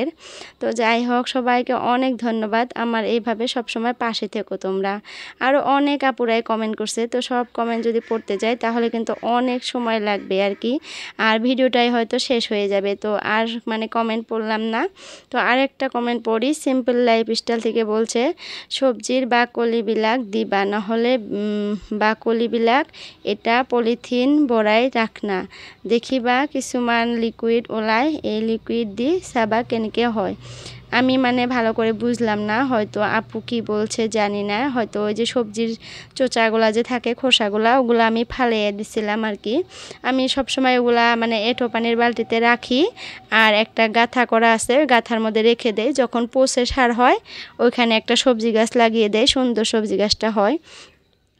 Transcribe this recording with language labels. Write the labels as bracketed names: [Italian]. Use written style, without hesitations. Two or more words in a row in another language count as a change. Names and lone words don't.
[Bangla] তো যাই হোক, সবাইকে অনেক ধন্যবাদ, আমার এইভাবে সবসময় পাশে থেকো তোমরা। আরও অনেক আপুরাই কমেন্ট করছে, তো সব কমেন্ট যদি পড়তে যাই তাহলে কিন্তু অনেক সময় লাগবে আর কি, আর ভিডিওটাই হয়তো শেষ হয়ে যাবে। তো আর মানে কমেন্ট পড়লাম না। তো আরেকটা কমেন্ট পড়ি, সিম্পল লাইফস্টাইল থেকে বলছে, [Assamese] সবজির বাকলিবিলাক দিবা, নহলে বাকলিবিলাক এটা পলিথিন বৰাই ৰাখনা, দেখিবা কিছুমান লিকুইড ওলায়, এই লিকুইড দি চাবা কেনেকৈ হয়। [Bangla] আমি মানে ভালো করে বুঝলাম না, হয়তো আপু কি বলছে জানি না, হয়তো ওই যে সবজির চোচাগুলা যে থাকে খোসাগুলা, ওগুলো আমি ফালিয়ে দিছিলাম আর কি। আমি সবসময় ওগুলা মানে এঁঠো পানির বালতিতে রাখি, আর একটা গাঁথা করা আছে, ওই গাঁথার মধ্যে রেখে দেয়, যখন পচে সার হয় ওইখানে একটা সবজি গাছ লাগিয়ে দেয়, সুন্দর সবজি গাছটা হয়।